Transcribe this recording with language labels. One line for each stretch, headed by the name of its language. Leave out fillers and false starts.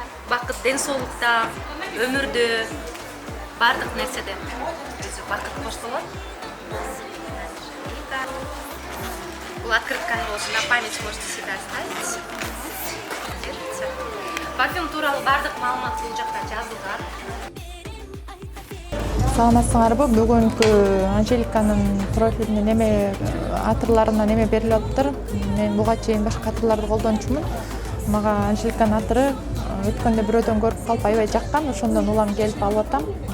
Kyrgyz: Бакыт ден соолукта, өмүрдө, бардык нерседе өзү бакыт коштолот. Бул открытканы болсун,
Russian: на память можете всегда оставить. Держится.
Kyrgyz: Парфюм тууралуу бардык маалымат бул жакта жазылган. Саламатсыңарбы? Бүгүнкү Анжеликанын профилине неме атырларына неме берилип атыптыр. Мен буга чейин башка атырларды колдончумун. Мага Анжеликанын атыры өткөндө бирөөдөн көрүп калып аябай жаккан, ошондон улам келип алып атам.